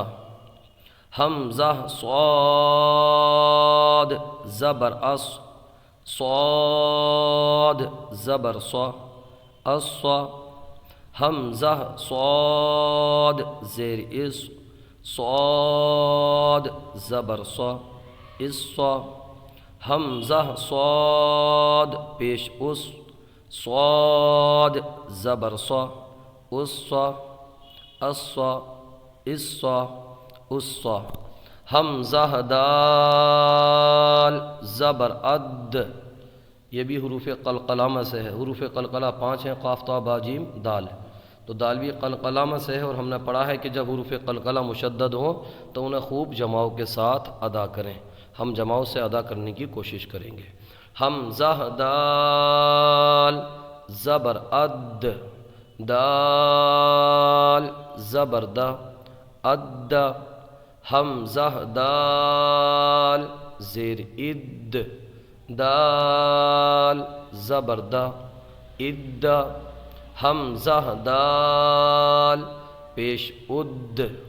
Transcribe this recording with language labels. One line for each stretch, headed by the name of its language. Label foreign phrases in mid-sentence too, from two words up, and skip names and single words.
Urdu: حمزہ صاد زبر اص، صاد زبر صا، الصا حمزہ صاد زیر اس صاد زبر صا الصا حمزہ صاد پیش اس صاد زبر صا الصا الصا الصا الصا حمزہ دال زبر اد، یہ بھی حروف قلقلامہ سے ہے۔ حروف قلقلہ 5 ہیں، قاف تا با جیم دال، تو دال بھی قلقلامہ سے ہے، اور ہم نے پڑھا ہے کہ جب حروف قلقلہ مشدد ہوں تو انہیں خوب جماؤ کے ساتھ ادا کریں۔ ہم جماؤ سے ادا کرنے کی کوشش کریں گے۔ حمزہ دال زبر اد، دال زبر دا اد، حمزہ دال زیر اد، دال زبر دا اد، حمزہ دال پیش اد،